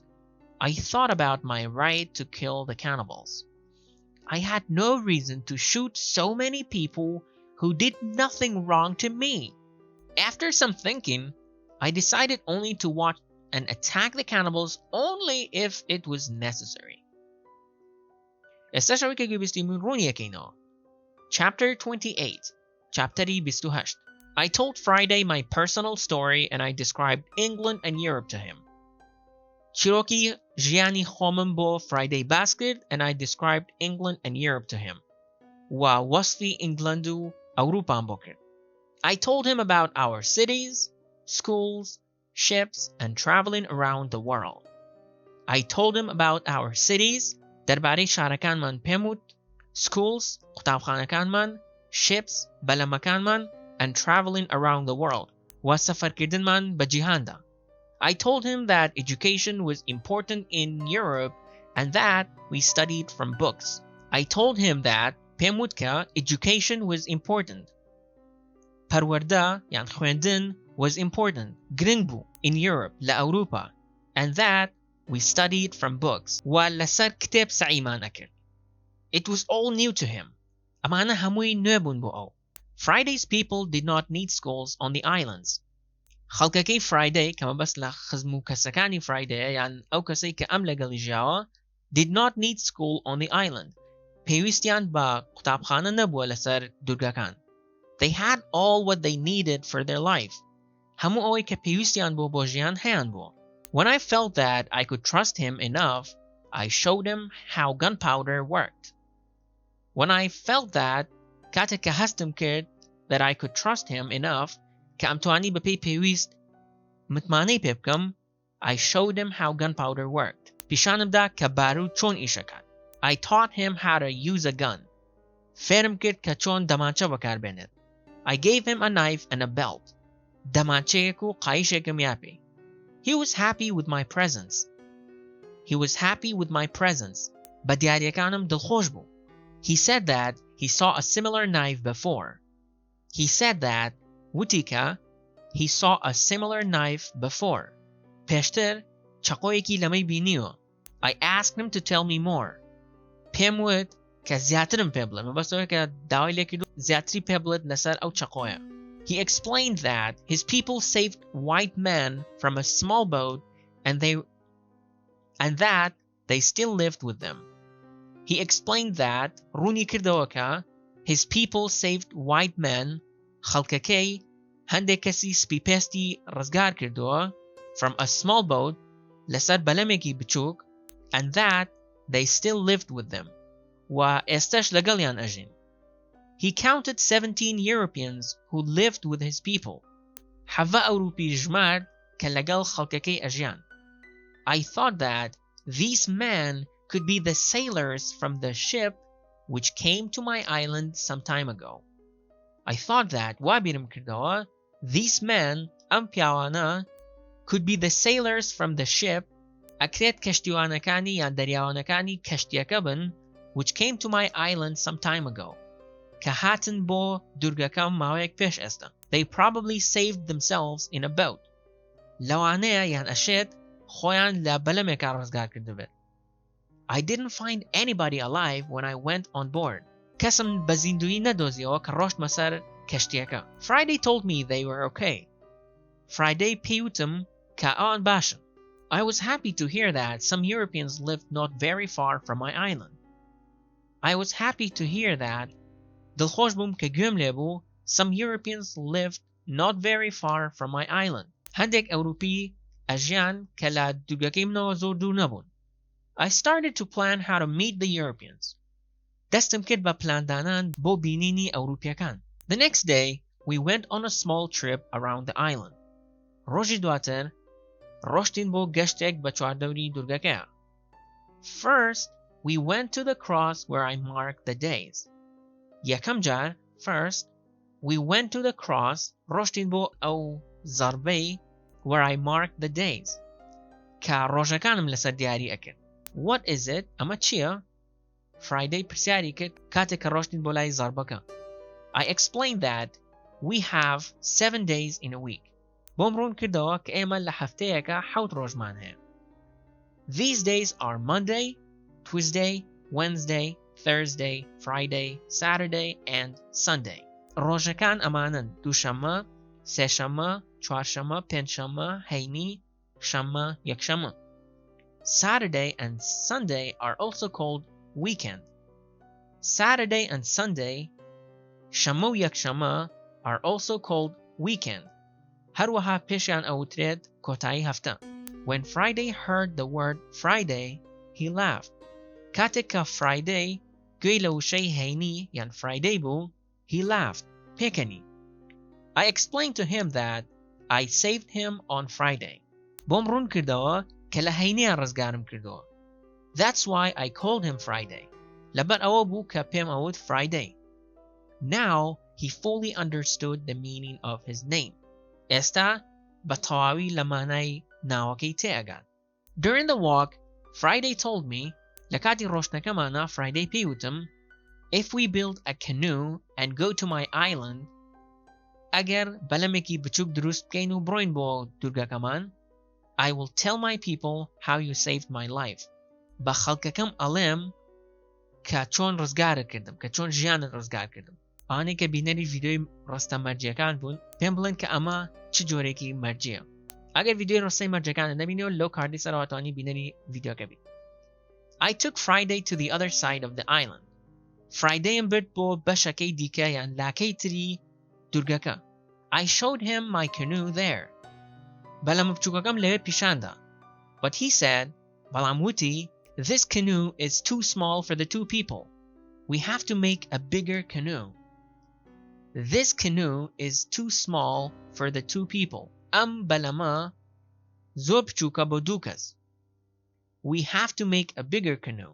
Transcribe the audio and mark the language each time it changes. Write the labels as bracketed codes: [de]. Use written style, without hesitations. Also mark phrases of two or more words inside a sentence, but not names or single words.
[en] I thought about my right to kill the cannibals. I had no reason to shoot so many people who did nothing wrong to me. After some thinking, I decided only to watch and attack the cannibals only if it was necessary. استشاری که گویستیم رونیه که اینا. Chapter 28. Chapteri 28. I told Friday my personal story and I described England and Europe to him. [ckb] چیروکی ژیانی خۆمم بۆ Friday باس کرد [en] and I described England and Europe to him. [ckb] و وصفی ئینگلند و ئەوروپام بۆ کرد. [en] I told him about our cities, schools, ships, and traveling around the world. I told him about our cities, [ckb] درباره شارەکانمان پێم وت, [en] schools, قوتابخانەکانمان, ships, بەلەمەکانمان, and traveling around the world, [ckb] وسفرکردنمان بە جیهاندا. [en] I told him that education was important in Europe and that we studied from books. I told him that [ckb] پێم وت کە [en] education was important. [ckb] پەروەردە یان خوێندن [en] was important. [ckb] گرنگ بوو [en] in Europe [ckb] لە ئەوروپا [en] and that we studied from books. [ckb] و لەسەر کتێب سعیمان ئەکرد. [en] It was all new to him. [ckb] ئەمانە هەمووی نوێ بوون بۆ ئەو. [en] Friday's people did not need schools on the islands. [ckb] خەڵکەکەی Friday کەمە بەس لە خزم و کەسەکانی Friday یان ئەو کەسەی کە ئەم لەگەڵی ژیاوە [en] did not need school on the island. [ckb] پێویستیان بە قوتابخانە نەبووە لەسەر دوورگەکان. [en] They had all what they needed for their life. [ckb] هەموو ئەوەی کە پێویستیان بۆ ژیان هەیان بوو. [en] When I felt that I could trust him enough, I showed him how gunpowder worked. When I felt that [ckb] کاتێک کە هەستم کرد [en] that I could trust him enough [ckb] کە ئەمتوانی بە پێی پێویست متمانەی پێ بکەم [en] I showed him how gunpowder worked. [ckb] پیشانمدا کە بارود چۆن ئیشەکات. [en] I taught him how to use a gun. [ckb] فێرم کرد کە چۆن دەمانچە بەکاربێنێت. [en] I gave him a knife and a belt. [ckb] دەمانچەیەک و قایشێکم یاپێ. [en] He was happy with my presence. He was happy with my presence. [ckb] بە دیاریەکانم دڵخۆش بوو. [en] He said that he saw a similar knife before. He said that وتیکە he saw a similar knife before. [ckb] پێشتر چەقۆیەکی لەمەی بینیوە. [en] I asked him to tell me more. [ckb] پێم وت کە زیاترم پێ بڵێ. مەبەستەوە کە داوای لێ کردو زیاتری پێ بڵێت لەسەر ئەو چەقۆیە. [en] He explained that his people saved white men from a small boat and that they still lived with them. He explained that [ckb] ڕوونی کردەوە کە [en] his people saved white men [ckb] خەڵکەکەی هەندێک کەسی سپیپێستی ڕزگار کردووە [en] from a small boat [ckb] لەسەر بەلەمێکی بچووک [en] and that they still lived with them [ckb] و ئێستش لەگەڵیان ئەژین. [en] He counted 17 Europeans who lived with his people. [ckb] حەڤە ئەوروپی ژمارد کە لەگەڵ خەڵکەکەی ئەژیان. [en] I thought that these men could be the sailors from the ship which came to my island some time ago. I thought that [ckb] وابیرم کردەوە [en] these men [ckb] ئەم پیاوانە [en] could be the sailors from the ship [ckb] ئەکرێت کەشتیوانەکانی یان دەریاوانەکانی کەشتیەکە بن [en] which came to my island some time ago. [ckb] کە هاتن بۆ دوورگەکەم ماوەیەک پێش ئێستا. [en] They probably saved themselves in a boat. [ckb] لەوانەیە یان ئەشێت خۆیان لە بەلەمێکا ڕزگار کردبێت. [en] I didn't find anybody alive when I went on board. [ckb] کەسم بە زیندویی نەدۆزیەوە کە ڕۆشتمە سەر کەشتیەکە. [en] Friday told me they were okay. [ckb] Friday پێیوتم کە ئەوان باشن. [en] I was happy to hear that some Europeans lived not very far from my island. I was happy to hear that [ckb] دڵخۆش بووم کە گوێم لێبوو [en] some Europeans lived not very far from my island. [ckb] هەندێک ئەوروپی ئەژیان کە لە دوورگەکەی منەوە زۆر دوور نەبوون. [en] I started to plan how to meet the Europeans. [ckb] دەستم کرد بە پلاندانان بۆ بینینی ئەوروپیەکان. [en] The next day, we went on a small trip around the island. [ckb] ڕۆژی دواتر ڕۆشتین بۆ گەشتێک بە چواردەوری دوورگەکەیە. [en] First, we went to the cross where I marked the days. [ckb] یەکەم جار, [en] first, we went to the cross, [ckb] ڕۆشتین بۆ ئەو زەربەی [en] where I marked the days. [ckb] کە ڕۆژەکانم لەسەر دیاری ئەکرد. [en] What is it? [ckb] ئەمە چییە? Friday پرسیاری کرد کاتێک کە ڕۆشتین بۆ لای زەربەکە. [en] I explained that we have 7 days in a week. [ckb] بۆم ڕوون کردەوە کە ئێمە لە هەفتەیەکە 7 ڕۆژمان هەیە. [en] These days are Monday, Tuesday, Wednesday, Thursday, Friday, Saturday, and Sunday. [ckb] ڕۆژەکان ئەمانن دووشەممە، سێشەممە، چوارشەممە، پێنجشەممە، هەینی، شەممە، یەکشەممە. [en] Saturday and Sunday are also called weekend. Saturday and Sunday, [ckb] شەممە و یەکشەممە, [en] are also called weekend. [ckb] هەروەها پێشیان ئەوترێت کۆتایی هەفتە. [en] When Friday heard the word Friday, he laughed. [ckb] کاتێک کە Friday گوێی لە وشەی هەینی یان Friday بوو, [en] he laughed. پێکەنی. I explained to him that I saved him on Friday. [ckb] بۆم ڕوون کردەوە کە لە هەینیان ڕزگارم کردەوە. [en] That's why I called him Friday. [ckb] لەبەر ئەوە بوو کە پێم ئەوت Friday. [en] Now he fully understood the meaning of his name. [ckb] ئێستا بە تەواوی لە مانای ناوەکەی تێئەگات. [en] During the walk, Friday told me [ckb] لە کاتی ڕۆشتنەکەمانە Friday پێیوتم [en] if we build a canoe and go to my island [ckb] ئەگەر بەلەمێکی بچووک دروست بکەین و بڕۆین بۆ دوورگەکەمان [en] I will tell my people how you saved my life. [ckb] بە خەڵکەکەم ئەڵێم کە چۆن ڕزگارت کردم کە چۆن ژیانت ڕزگار کردم. ئەوانەی کە بینەری ڤیدیۆی ڕستە مەرجیەکان بوون پێم بڵێن کە ئەمە چ جۆرێکی مەرجیە. ئەگەر ڤیدیۆی ڕستەی مەرجەکانت نەبینیەوە لەو کاردی سەرەوەتوانی بینەری ڤیدیۆکە بیت. [en] I took Friday to the other side of the island. [ckb] Fridayم برد بۆ بەشەکەی دیکە یان لاکەی تری دوورگەکە. [en] I showed him my canoe there. [ckb] بەلەمە بچووکەکەم لەوێ پیشاندا. [en] But he said, [ckb] بەڵام وتی, [en] this canoe is too small for the two people. We have to make a bigger canoe. This canoe is too small for the two people. [ckb] ئەم بەلەمە زۆر بچووکە بۆ دوو کەس. [en] We have to make a bigger canoe.